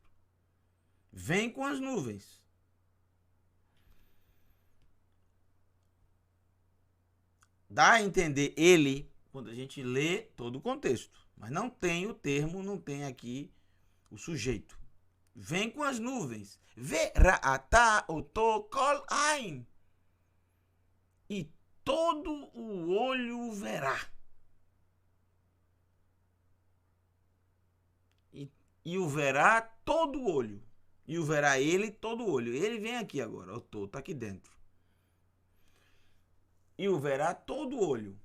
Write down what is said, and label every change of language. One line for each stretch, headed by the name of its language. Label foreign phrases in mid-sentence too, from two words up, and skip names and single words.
Portuguese: Vem com as nuvens. Dá a entender ele quando a gente lê todo o contexto, mas não tem o termo, não tem aqui o sujeito. Vem com as nuvens.
Hebrew: וראתה אותו כל עין.
Portuguese: E todo o olho verá. E o verá todo o olho. E o verá ele todo o olho. Ele vem aqui agora. Eu tô aqui dentro. E o verá todo o olho.